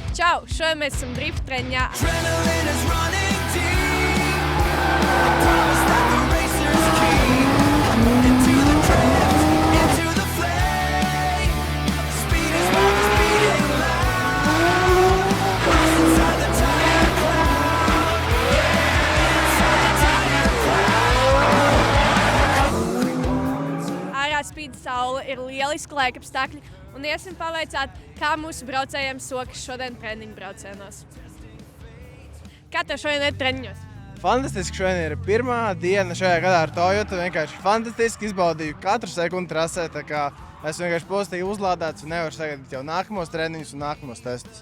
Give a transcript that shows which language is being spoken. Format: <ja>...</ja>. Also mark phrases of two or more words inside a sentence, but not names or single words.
<lv>Čau, šodien mēs esam drift treniņā.</lv> <en>Adrenaline is running deep. I promise that the racers keep into the drift, into the flame. Speed is what is beating loud. Lost inside the tire cloud. Yeah, inside the tire cloud.</en> <lv>Ārā spīd saule, ir lieliski laikapstākļi un iesim pavaicāt, kā mūsu braucējiem sokas šodien treniņu braucienos. Kā tev šodien ir treniņos? Fantastiski, šodien ir pirmā diena šajā gadā ar Toyota. Vienkārši fantastiski izbaudīju katru sekundi trasē, tā kā esmu vienkārši pozitīvi uzlādēts un nevaru sagaidīt jau nākamos treniņus un nākamos testus.</lv>